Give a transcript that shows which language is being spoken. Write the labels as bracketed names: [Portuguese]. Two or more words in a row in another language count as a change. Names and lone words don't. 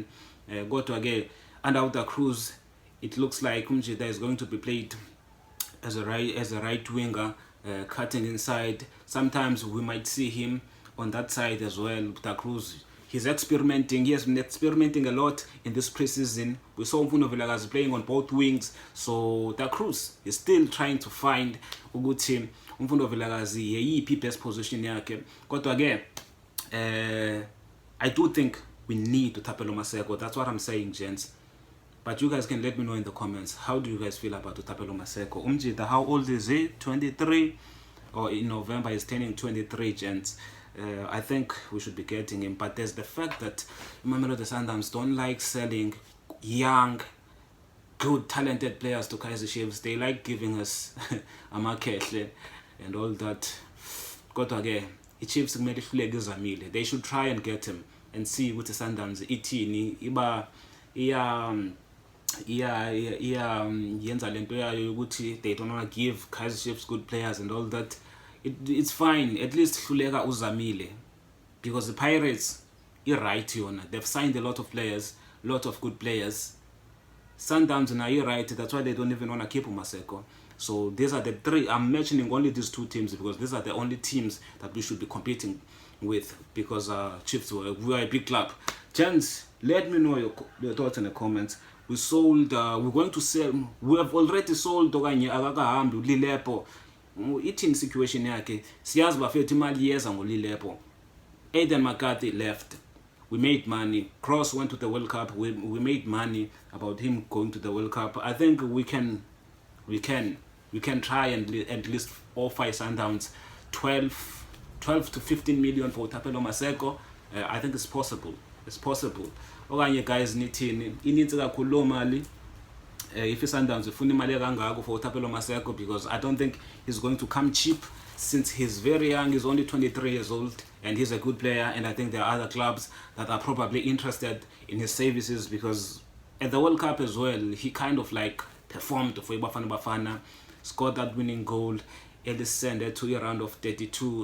[English] Go to again, and out the Cruz, it looks like Umjida is going to be played as a right winger, cutting inside. Sometimes we might see him on that side as well. Da Cruz, he's experimenting. He has been experimenting a lot in this preseason. We saw Mfundo Vilakazi playing on both wings. So Da Cruz is still trying to find [Xhosa] ukuthi Mfundo Vilakazi yeyiphi [English] best position yakhe. Kodwa again, I do think we need to Thapelo Maseko. That's what I'm saying, gents. But you guys can let me know in the comments, how do you guys feel about Thapelo Maseko? Umjida, how old is he? 23? Or in November he's turning 23, gents. I think we should be getting him. But there's the fact that Mamelodi Sundowns don't like selling young, good, talented players to Kaizer Chiefs. They like giving us Amakehle and all that. Got again, Chiefs they should try and get him and see what the Sundowns [Xhosa] yenza lento yayo ukuthi [English] they don't want to give Kaizer Chiefs good players and all that. It's fine, at least [Xhosa] hluleka uzamile, [English] because the Pirates right yona, they've signed a lot of players, lot of good players. Sundowns na right, that's why they don't even want to keep Maseko. So these are the three. I'm mentioning only these two teams because these are the only teams that we should be competing with, because Chiefs, we are a big club. Gents, let me know your thoughts in the comments. We sold, we're going to sell, we have already sold [Xhosa] okanye akakahambi uLilepo. Ithini situation yakhe? Siyazi bafethu imali yeza ngoLilepo. [English] Aiden McCarthy left. We made money. Cross went to the World Cup. We made money about him going to the World Cup. I think we can try and at least offer Sundowns 12 to 15 million for Thapelo Maseko. I think it's possible. It's possible. [Xhosa] Okanye guys nithini? Inintsi kakhulu lo mali. If Sundowns ifuna imali kangako for Thapelo Maseko, [English] because I don't think he's going to come cheap, since he's very young. He's only 23 years old and he's a good player, and I think there are other clubs that are probably interested in his services, because at the World Cup as well he kind of like performed for iBafana Bafana, scored that winning goal, and descended to a round of 32.